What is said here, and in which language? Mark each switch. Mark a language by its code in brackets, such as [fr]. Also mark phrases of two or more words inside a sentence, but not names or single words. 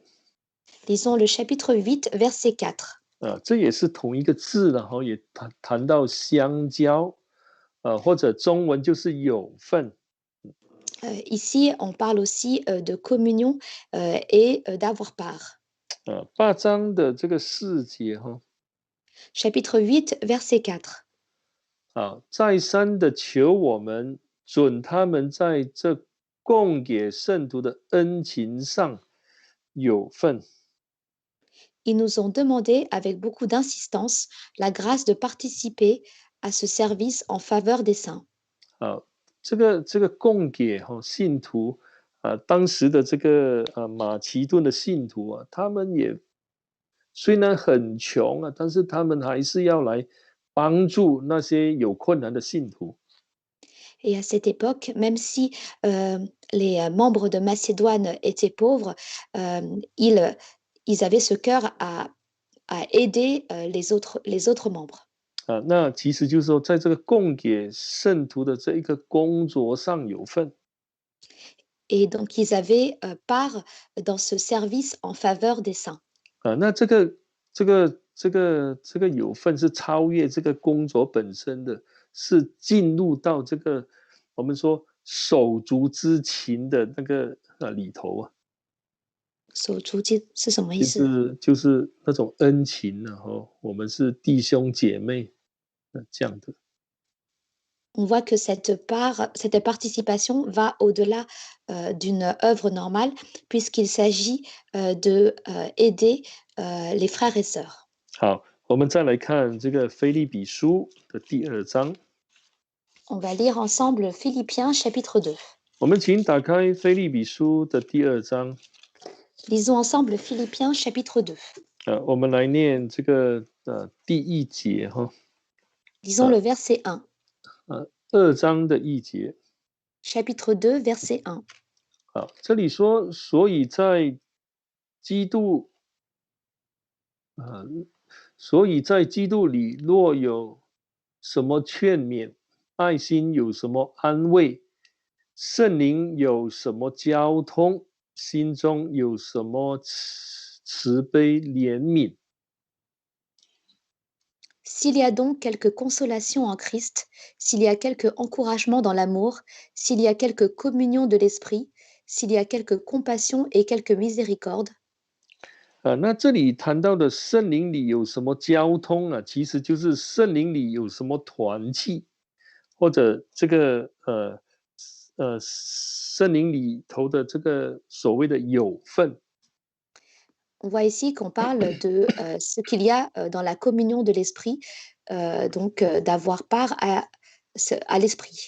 [fr] Lisons le chapitre 8, verset 4. [zh] 这也是同一个字，然后也谈到相交，或者中文就是有份。 [fr] Ici, on parle aussi de communion et d'avoir part. [zh] 8 章的这个4节 [fr] Chapitre 8, verset 4. [zh] 再三的求我们准他们在这供给圣徒的恩情上有份。 [fr] Ils nous ont demandé avec beaucoup d'insistance la grâce de participer à ce service en faveur des saints. [zh] 这个供给信徒当时的这个马其顿的信徒啊，他们也虽然很穷啊，但是他们还是要来帮助那些有困难的信徒。 [fr] Et à cette époque, même si les membres de Macédoine étaient pauvres, ils avaient ce cœur à aider les autres membres. [zh] 那其实就是说，在这个供给圣徒的这一个工作上有份。 [fr] Et donc, ils avaient part dans ce service en faveur des saints. [zh] 那这个有份是超越这个工作本身的，是进入到这个我们说手足之情的那个里头啊。手足是什么意思？就是那种恩情啊，我们是弟兄姐妹这样的。 [fr] On voit que cette participation va au-delà d'une œuvre normale, puisqu'il s'agit de aider les frères et sœurs. [zh] 好，我们再来看这个腓立比书的第2章。 [fr] On va lire ensemble Philippiens chapitre 2. [zh] 我们请打开腓立比书的第2章。 [fr] Lisons ensemble Philippiens chapitre 2. [zh] 我们来念这个第1节 [fr] Lisons le verset 1. [zh] 2 章的1节。 [fr] Chapitre 2, verset 1. [zh] 好，这里说，所以在基督里，若有什么劝勉，爱心有什么安慰，圣灵有什么交通，心中有什么慈悲怜悯。 [fr] S'il y a donc quelque consolation en Christ, s'il y a quelque encouragement dans l'amour, s'il y a quelque communion de l'esprit, s'il y a quelque compassion et quelque miséricorde. [zh] 那这里谈到的圣灵里有什么交通啊？其实就是圣灵里有什么团契，或者这个圣灵里头的这个所谓的有份。 [fr] On voit ici qu'on parle de ce qu'il y a dans la communion de l'esprit, donc d'avoir part à l'esprit.